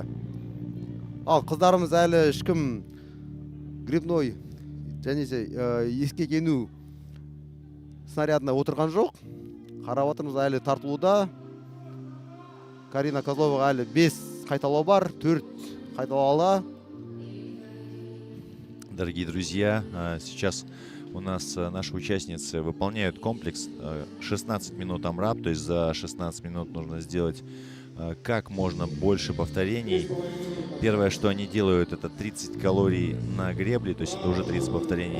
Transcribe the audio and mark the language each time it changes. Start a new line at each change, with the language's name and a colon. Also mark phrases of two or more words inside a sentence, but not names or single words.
Kazakh: Ал қыздарымыз әлі ешкім грибной және ескек ену снарядына отырған жоқ. Қарап отырмыз, әлі тартылуда. Карина Козловаға әлі 5 қайталау бар, 4 қайталауға.
Russian: Дорогие друзья, сейчас у нас наши участницы выполняют комплекс 16 минут амрап, то есть за 16 минут нужно сделать как можно больше повторений. Первое, что они делают, это 30 калорий на гребле, то есть это уже 30 повторений.